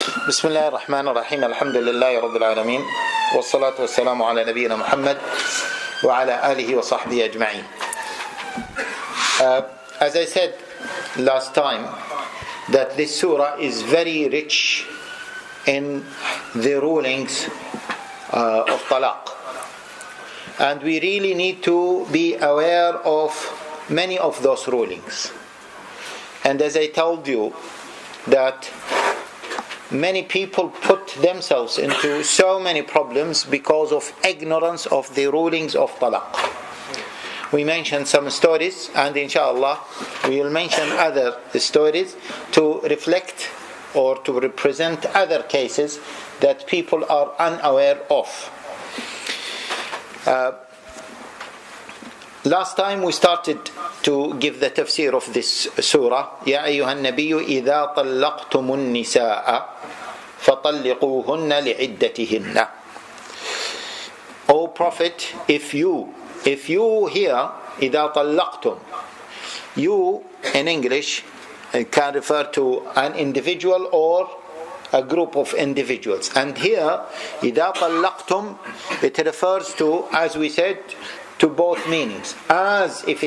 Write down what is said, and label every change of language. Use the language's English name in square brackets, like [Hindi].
[Arabic] بسم الله الرحمن الرحيم الحمد لله رب العالمين والصلاة والسلام على نبينا محمد وعلى آله وصحبه أجمعين. [English] As I said last time, that this surah is very rich in the rulings of talaq, and we really need to be aware of many of those rulings. And as I told you, that many people put themselves into so many problems because of ignorance of the rulings of talaq. We mentioned some stories, and inshallah we will mention other stories to reflect or to represent other cases that people are unaware of. Last time we started to give the tafsir of this surah. [Arabic] يا أيها النبي إذا طلقتم النساء فطلقوهن لعدتهن. [English] O Prophet, if you hear [Arabic] إذا طلقتم, [English] you in English can refer to an individual or a group of individuals, and here إذا طلقتم, it refers to, as we said, to both meanings, as